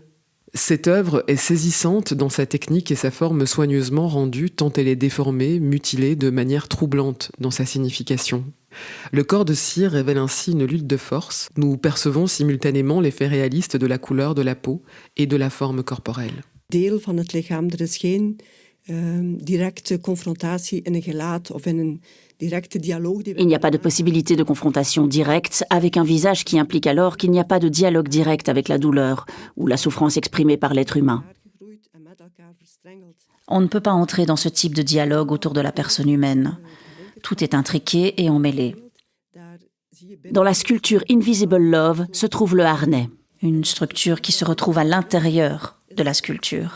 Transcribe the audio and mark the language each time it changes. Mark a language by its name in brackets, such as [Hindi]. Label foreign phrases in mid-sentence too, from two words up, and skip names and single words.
[French] Cette œuvre est saisissante dans sa technique et sa forme soigneusement rendue tant elle est déformée, mutilée de manière troublante dans sa signification. Le corps de cire révèle ainsi une lutte de force. Nous percevons simultanément l'effet réaliste de la couleur de la peau et de la forme corporelle. [Dutch] Deel van het lichaam, er is geen directe confrontatie in een gelaat of in een directe dialogue. [French] Il n'y a pas de possibilité de confrontation directe avec un visage qui implique alors qu'il n'y a pas de dialogue direct avec la douleur ou la souffrance exprimée par l'être humain. On ne peut pas entrer dans ce type de dialogue autour de la personne humaine. Tout est intriqué et emmêlé. Dans la sculpture Invisible Love se trouve le harnais, une structure qui se retrouve à l'intérieur de la sculpture.